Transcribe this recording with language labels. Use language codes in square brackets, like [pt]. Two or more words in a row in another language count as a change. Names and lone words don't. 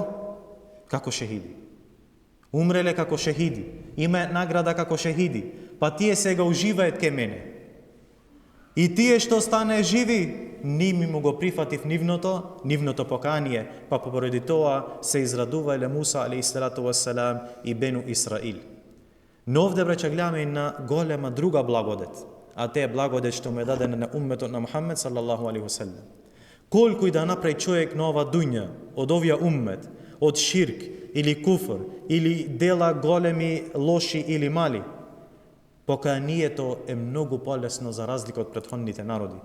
[mk] Како шехиди. Умреле како шехиди, имаат награда како шехиди, па тие сега уживаат кај мене. И тие што стане живи, ними му го прифатив нивното покаяние, па поради тоа се израдувале Муса [ar] عليه الصلاة والسلام [mk] и Бену Исраил. Но овде браќа гледаме и на голема друга благодет, а те е благодет што му е дадена на умметот на Мухаммед [ar] صلى الله عليه وسلم. [mk] Колку и да направи човек на ова дуња, од овија уммет, од ширк или куфр, или дела големи, лоши или мали, покајанието е многу полесно за разлика од претходните народи.